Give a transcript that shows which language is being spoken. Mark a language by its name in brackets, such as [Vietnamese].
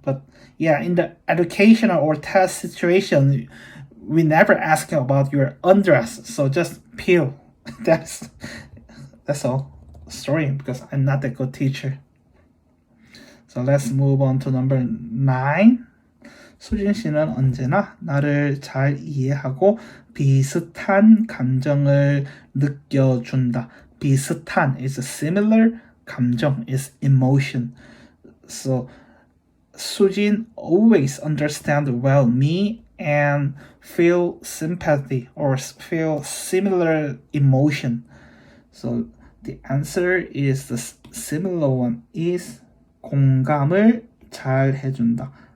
[English] But yeah, in the educational or test situation, we never ask about your undress. So just peel. That's all. Story, because I'm not a good teacher. So let's move on to number 9. [Korean] 수진 씨는 언제나 나를 잘 이해하고 비슷한 감정을 느껴준다. [English] 비슷한 is similar, 감정 is emotion. So Sujin always understand well me and feel sympathy or feel similar emotion. So the answer is the similar one is [Korean] 공감을 잘 해준다.